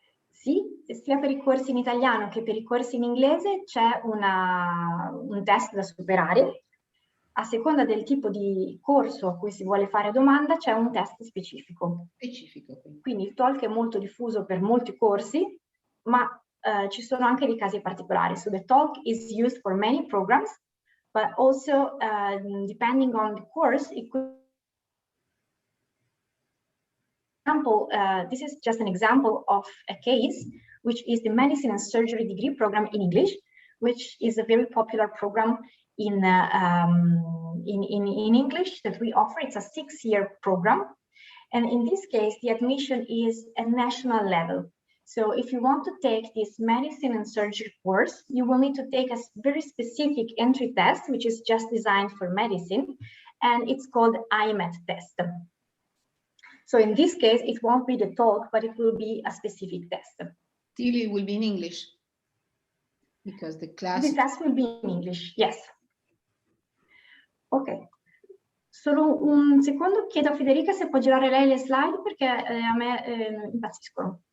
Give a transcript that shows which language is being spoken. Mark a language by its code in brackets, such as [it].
[it] Sì, sia per i corsi in italiano che per i corsi in inglese c'è un test da superare. A seconda del tipo di corso a cui si vuole fare domanda, c'è un test specifico. Quindi il TOLC è molto diffuso per molti corsi, ma ci sono anche dei casi particolari. [en] So the TOLC is used for many programs, but also depending on the course, it could this is just an example of a case, which is the Medicine and Surgery degree program in English, which is a very popular program in English that we offer. It's a 6-year program. And in this case, the admission is at national level. So if you want to take this medicine and surgery course, you will need to take a very specific entry test, which is just designed for medicine, and it's called IMET test. So in this case, it won't be the TOLC, but it will be a specific test. Still, it will be in English, because the class... The test will be in English, yes. Ok. [it] Solo un secondo, chiedo a Federica se può girare lei le slide, perché a me impazziscono.